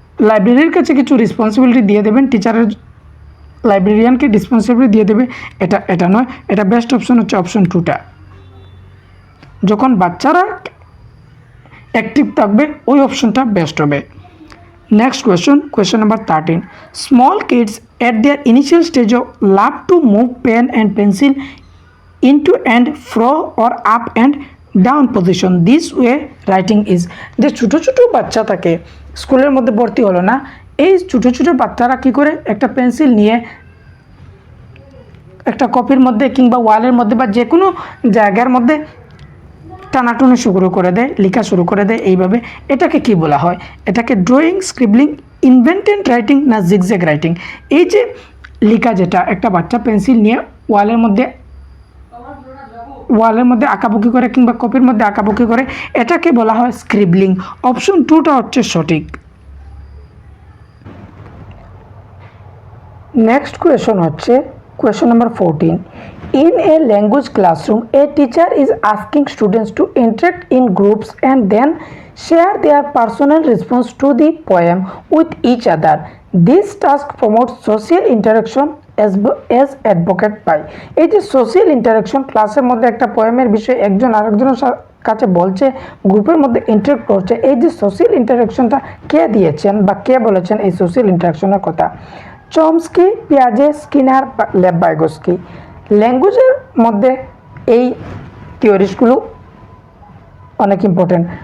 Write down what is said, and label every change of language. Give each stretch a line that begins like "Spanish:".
Bangla: লাইব্রেরির কাছে কিছু রেসপন্সিবিলিটি দিয়ে দেবেন, টিচারের লাইব্রেরিয়ানকে রেসপন্সিবিলিটি দিয়ে দেবে, এটা নয়। এটা বেস্ট অপশন হচ্ছে অপশন 2টা। যখন বাচ্চারা অ্যাক্টিভ থাকবে ওই অপশনটা বেস্ট হবে।
English: Next question number 13. Small kids at their initial stage of love to move pen and pencil into and fro or up and down position. This way writing is.
Bangla: যে ছোটো ছোটো বাচ্চা থাকে, স্কুলের মধ্যে ভর্তি হলো না, এই ছোটো ছোটো বাচ্চারা কী করে একটা পেন্সিল নিয়ে একটা কপির মধ্যে কিংবা ওয়ালের মধ্যে বা যে কোনো জায়গার মধ্যে টানাটুনি শুরু করে দেয়, লেখা শুরু করে দেয় এইভাবে। এটাকে কি বলা হয়? এটাকে ড্রয়িং, স্ক্রিবলিং, ইনভেন্টেড রাইটিং না জিগজ্যাগ রাইটিং? এই যে লেখা, যেটা একটা বাচ্চা পেন্সিল নিয়ে ওয়ালের মধ্যে আঁকাবুকি করে কিংবা কপির মধ্যে আঁকাবুকি করে, এটাকে বলা হয় স্ক্রিবলিং। অপশন 2টা হচ্ছে সঠিক।
English: Next question হচ্ছে question number 14. In a language classroom, a teacher is asking students to interact in groups and then share their personal response to the poem with each other. This task promotes social interaction as advocate by.
Bangla: এই যে social interaction, ক্লাসের মধ্যে একটা পোয়েমের বিষয়ে একজন আরেকজনের কাছে বলছে, গ্রুপের মধ্যে ইন্টারাক্ট করছে, এই যে সোশ্যাল ইন্টারাকশনটা কে দিয়েছেন বা কে বলেছেন এই সোশ্যাল ইন্টারাকশনের কথা? Chomsky, পিয়াজে, Skinner, Lev ভাইগোস্কি। ল্যাঙ্গুয়েজের মধ্যে এই থিওরিসগুলো অনেক ইম্পর্টেন্ট।